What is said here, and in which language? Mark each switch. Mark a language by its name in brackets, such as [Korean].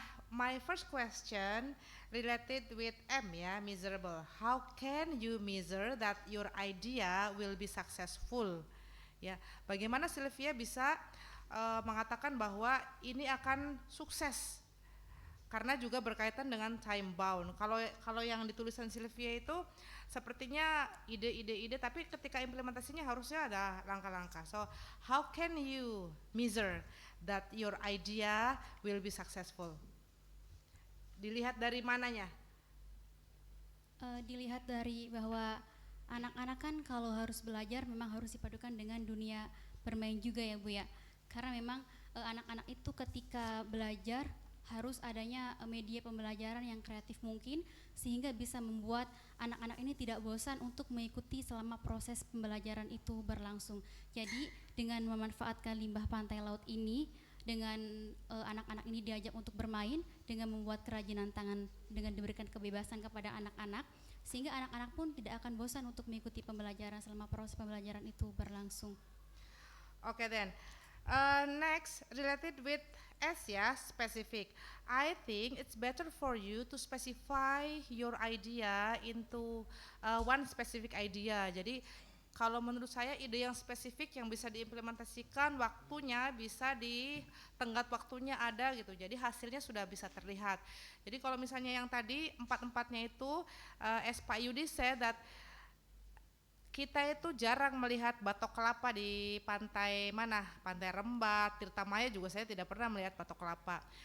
[English] My first question related with M ya, miserable. How can you measure that your idea will be successful? [Indonesian] Ya, bagaimana Sylvia bisa mengatakan bahwa ini akan sukses? Karena juga berkaitan dengan time bound. Kalau yang ditulisan Sylvia itu sepertinya ide-ide, tapi ketika implementasinya harusnya ada langkah-langkah. [English] So, how can you measure that your idea will be successful? [Indonesian] Dilihat dari mananya? Dilihat dari bahwa anak-anak kan kalau harus belajar memang harus dipadukan dengan dunia bermain juga ya Bu ya. Karena memang anak-anak itu ketika belajar harus adanya media pembelajaran yang kreatif mungkin sehingga bisa membuat anak-anak ini tidak bosan untuk mengikuti selama proses pembelajaran itu berlangsung. Jadi dengan memanfaatkan limbah pantai laut ini, dengan anak-anak ini diajak untuk bermain, dengan membuat kerajinan tangan, dengan diberikan kebebasan kepada anak-anak, sehingga anak-anak pun tidak akan bosan untuk mengikuti pembelajaran selama proses pembelajaran itu berlangsung. [English] Okay then. Next, related with S ya, specific. I think it's better for you to specify your idea into one specific idea. [Indonesian] Jadi kalau menurut saya ide yang spesifik yang bisa diimplementasikan waktunya bisa di tenggat waktunya ada gitu. Jadi hasilnya sudah bisa terlihat. Jadi kalau misalnya yang tadi empat-empatnya itu, [English] as Pak Yudi said that [Indonesian] kita itu jarang melihat batok kelapa di pantai mana, Pantai Rembat, Tirtamaya juga saya tidak pernah melihat batok kelapa.